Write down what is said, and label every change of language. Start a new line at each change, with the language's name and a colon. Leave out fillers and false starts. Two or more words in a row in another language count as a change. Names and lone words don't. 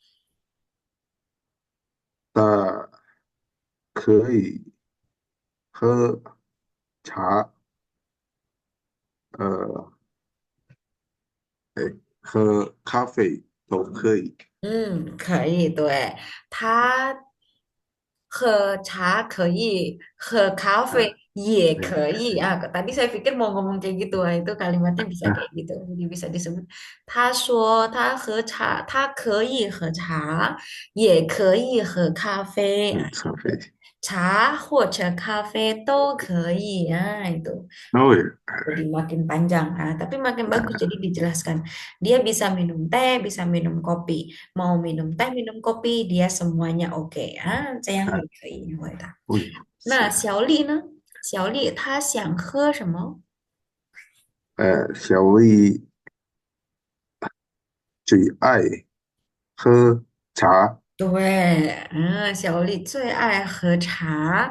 Chinese: 它可以喝茶，呃，哎，喝咖啡都可以。嗯，可以，对，他喝茶可以，喝咖啡啊，也对，可以啊.
Indonesian: Tadi saya pikir mau ngomong kayak gitu, itu kalimatnya bisa kayak 啊， gitu, jadi bisa disebut.
Chinese: 他说他喝茶，他可以喝茶，也可以喝咖啡啊，咖啡。茶或者咖啡都可以啊,
Indonesian: itu. Oh ya, Jadi makin panjang, tapi makin bagus. Jadi dijelaskan, dia bisa minum teh, bisa minum kopi. Mau minum teh, minum kopi, dia semuanya oke. Saya yang 啊，
Chinese: 可以回答。哦呦，那是，小丽呢？小丽她想喝什么？小丽最爱喝茶。对，小丽最爱喝茶。